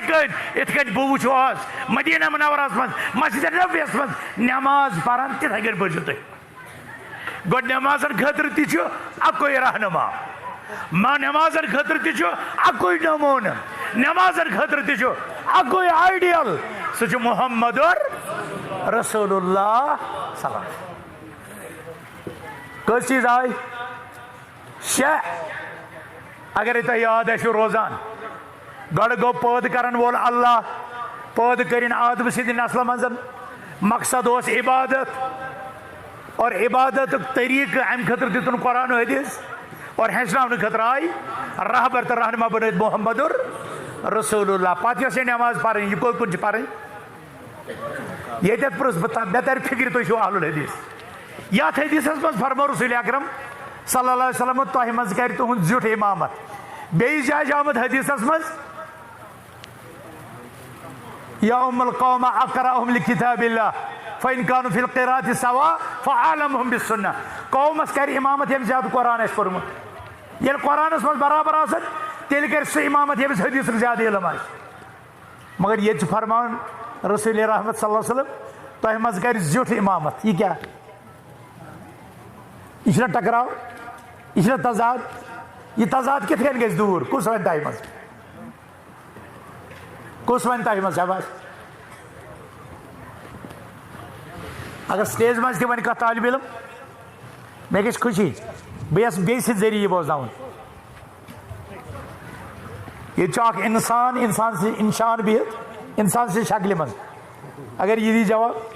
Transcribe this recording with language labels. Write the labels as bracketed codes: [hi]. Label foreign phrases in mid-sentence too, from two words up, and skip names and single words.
[ks] کٔنۍ یِتھ کٔنۍ بہٕ وٕچھو آز مدینہ منورس مز مسجد نبویس مز نماز پران تِتھے کٔنۍ پٔرزیو تُہۍ گوٚو نمازن خٲطرٕ تہِ چھُ اکُے رہنما نمازن خٲطرٕ تہِ چھُ اکُے نمونہٕ نمازن خٲطرٕ تہِ چھُ اکُے آیڈیل سُہ چھُ محمد رسول اللہ [ar] صلی اللہ علیہ وسلم [ks] کس چیز آئی شےٚ اگر تۄہہِ یاد آسِو روزان گۄڈٕ گوٚو پٲدٕ کرن وول اللہ پٲدٕ کٔرِنۍ آدم سٕنٛدِ نسلہٕ منٛز مقصد اوس عبادت اور عبادتُک طریٖقہٕ امہِ خٲطرٕ دِتُن قرآن حدیث اور ہیٚچھناونہٕ خٲطرٕ آیہِ رہبر تہٕ رہنما بنٲوِتھ محمد رسول اللہ پتہٕ یۄس یہِ نٮ۪ماز پرٕنۍ یہِ کوٚت کُن چھِ پرٕنۍ ییٚتٮ۪تھ پرٛژھ بہٕ مےٚ ترِ فِکرِ تُہۍ چھِو اہل الحدیث یتھ حدیثس منٛز فرمو رسول اکرم [ar] صلی اللہ علیہ وسلم [ks] تۄہہِ منٛز کرِ تُہُنٛد زیُٹھ امامت بیٚیِس جایہِ چھُ آمُت حدیثس منٛز [ar] یا ام القوم اقرأہم لکتاب اللہ فإن كانوا في القراءة سواء فأعلمهم بالسنة [ks] قومس کرِ امامت ییٚمۍ زیادٕ قرآن آسہِ پوٚرمُت ییٚلہِ قرآنس منٛز برابر آسن تیٚلہِ کرِ سُہ امامت ییٚمِس حدیثُک زیادٕ علم آسہِ مگر ییٚتہِ چھُ فرماوان رسول رحمت [ar] صلی اللہ علیہ وسلم [ks] تۄہہِ منٛز کرِ زیُٹھ امامت یہ کیا یہ چھُنہ ٹکراو یہ چھُنہ تضاد یہ تضاد کِتھ کٔنۍ گژھِ دوٗر کُس وَنہِ تۄہہِ منٛز کُس وَنہِ تۄہہِ منٛز شاباش اگر سٹیج منٛز تہِ وَنہِ کانٛہہ طالبہِ علم مےٚ گژھِ خوشی بہٕ یژھٕ بیٚیہِ سٕنٛدِ ذٔریعہٕ یہِ بوزناوُن ییٚتہِ چھُ اکھ اِنسان سٕنٛز اِنشان بِہِتھ اِنسان سٕنٛزِ شکلہِ منٛز اگر یہِ دی جواب